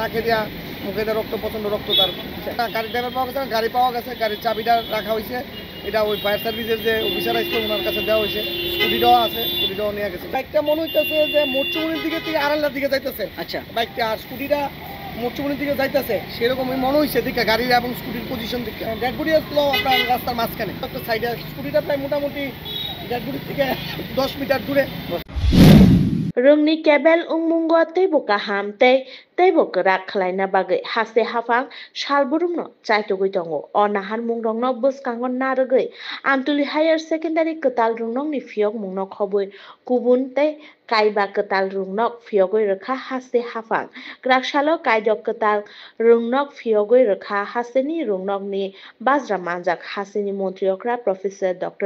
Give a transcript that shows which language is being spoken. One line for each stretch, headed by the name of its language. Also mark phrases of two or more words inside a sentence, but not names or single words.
Bangla: নাকে দেয়া মুখে দেয়া রক্ত প্রচন্ড রক্ত তার গাড়ি ড্রাইভার পাওয়া গেছে গাড়ি পাওয়া গেছে গাড়ির চাবিটা রাখা হয়েছে এটা ওই ফায়ার সার্ভিসের যে অফিসার আসছে ওনার কাছে দেওয়া হয়েছে স্কুটিটাও আছে স্কুটিটাও নিয়ে গেছে বাইকটা মনে হইতেছে যে মোটচুমনির দিকে থেকে আড়াল্লার দিকে যাইতেছে আচ্ছা বাইকটা আর স্কুটিটা মোটচুমনির দিকে যাইতেছে সেরকমই মনে হয়েছে দিকে গাড়ির এবং স্কুটির পজিশন দিকে ডেড বডি আসলো আপনার রাস্তার মাঝখানে একটা সাইডে স্কুটিটা প্রায় মোটামুটি ডেড বডি থেকে 10 মিটার দূরে
Kok Borok: Rungni Kebel Ungmungo Teboka Hamte, Teboka Klaina Bagay, Hase Hafang, Shalburumno, Chaitoguitongo, or Nahan Mungno Buskangon Naragay, Antuli Higher Secondary Katal Runong Fiog Munok Hoboi, Kubunte, Kaiba Katal Runok, Fiogoi Raka Hase Hafang, Grakshalo Kaidok Katal Runok Fiogoi Raka Haseni Runok ni Basra Manjak Haseni Montriokra Professor Dr.